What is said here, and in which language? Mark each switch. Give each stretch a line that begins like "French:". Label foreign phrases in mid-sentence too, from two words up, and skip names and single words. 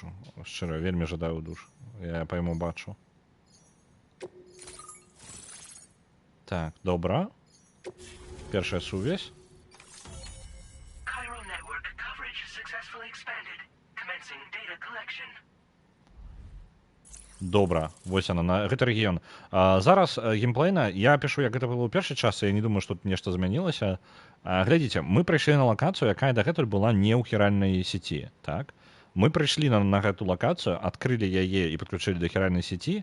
Belarusian: Шчыра, вельмі жадаю ў душ. Я пойму бачу. Так, добра. Першая сувязь.
English: Chiral network coverage successfully expanded. Commencing data collection.
Belarusian: Добра, вось яна, на гэты рэгіён. Зараз геймплейна, я пішу, як гэта было ў першы час, я не думаю, што тут нешта змянілася. Глядзіце, мы прыйшлі на лакацыю, якая дагэтуль была не ў хіральнай сеці, так? Мы прыйшлі на гэту лакацыю, адкрылі яе і падключылі да хіральнай сеці.